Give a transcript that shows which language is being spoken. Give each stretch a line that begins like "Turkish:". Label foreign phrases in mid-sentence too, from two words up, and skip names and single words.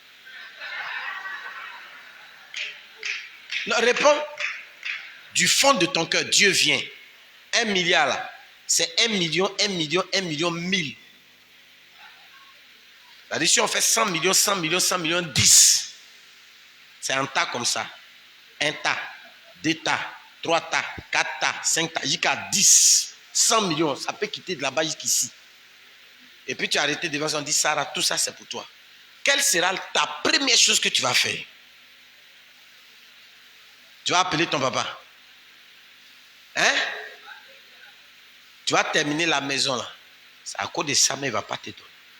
French: Non, réponds. Du fond de ton cœur, Dieu vient. 1 milliard là, c'est 1 million, 1000. C'est-à-dire si on fait 100 millions, 100 millions, 100 millions, 10. C'est un tas comme ça. Un tas, 2 tas, 3 tas, 4 tas, 5 tas, jusqu'à 10. 100 millions, ça peut quitter de là-bas jusqu'ici. Et puis tu as arrêté devant ça, on dit, Sarah, tout ça c'est pour toi. Quelle sera ta première chose que tu vas faire? Tu vas appeler ton papa. Hein? Tu vas terminer la maison là. C'est à cause de ça, mais il ne va pas te donner.